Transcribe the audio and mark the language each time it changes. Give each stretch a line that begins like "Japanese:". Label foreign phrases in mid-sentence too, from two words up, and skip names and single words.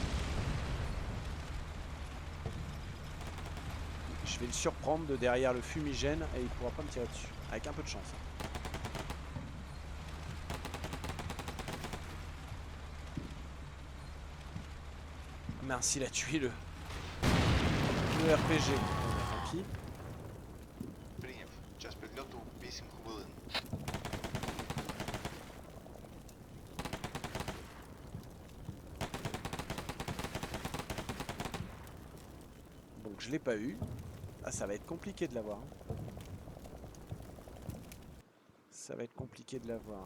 French: Je vais le surprendre de derrière le fumigène et il pourra pas me tirer dessus. Avec un peu de chance. Merci, il a tué le RPG. Tant pis.
Ukrainian: Прийняв. Час підльоту 8 хвилин.
French: Donc je l'ai pas eu. Ah, ça va être compliqué de l'avoir. Ça va être compliqué de l'avoir.